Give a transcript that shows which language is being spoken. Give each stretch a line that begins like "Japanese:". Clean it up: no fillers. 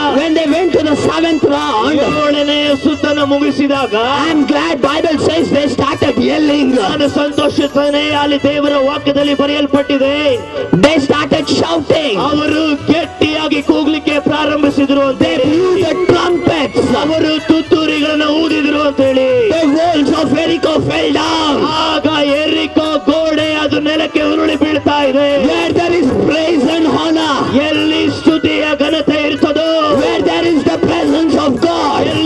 English: When they went to the seventh round,
Kannada: ಏಳನೇ ಸುತ್ತನ್ನು ಮುಗಿಸಿದಾಗ
English: I'm glad Bible says they started yelling.
Kannada: ನಾನು ಸಂತೋಷಿಸುತ್ತೇನೆ, ಅಲ್ಲಿ ದೇವರ ವಾಕ್ಯದಲ್ಲಿ ಬರೆಯಲ್ಪಟ್ಟಿದೆ,
English: They started shouting.
Kannada: ಅವರು ಗಟ್ಟಿಯಾಗಿ ಕೂಗ್ಲಿಕ್ಕೆ ಪ್ರಾರಂಭಿಸಿದ್ರು ಅಂತ
English: They
Kannada: ಹೇಳಿ.
English: blew the trumpets.
Kannada: ಅವರು ತುತ್ತೂರಿಗಳನ್ನು ಊದಿದ್ರು ಅಂತ ಹೇಳಿ.
English: The walls of Jericho fell down.
Kannada: ಆಗ ಎರಿಕೋ ಗೋಡೆ ಅದು ನೆಲಕ್ಕೆ ಉರುಳಿ ಬೀಳ್ತಾ ಇದೆ.
English: Where there is praise and honor,
Kannada: ಎಲ್ಲಿ ಸ್ತುತಿಯ ಘನತೆ ಇರ್ತದೋ,
English: where there is the presence of God,